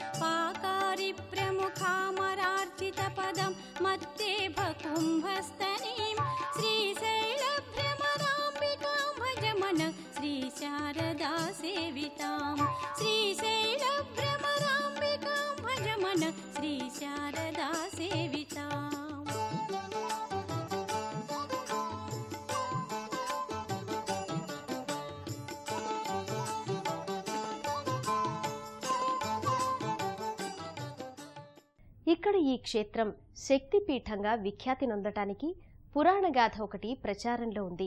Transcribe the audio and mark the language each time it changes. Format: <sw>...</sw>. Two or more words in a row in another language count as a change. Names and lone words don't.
<sa>पाकारिप्रमुखामरार्चितपदं मत्तेभकुम्भस्तनीं श्रीशैलभ्रमराम्बिकां भजमन श्रीशारदा सेवितां श्रीशैलभ्रमराम्बिकां भजमन श्रीशारदा सेविताम्।</sa> <te>ఇక్కడ ఈ క్షేత్రం శక్తిపీఠంగా విఖ్యాతి నొందటానికి పురాణగాథ ఒకటి ప్రచారంలో ఉంది.</te>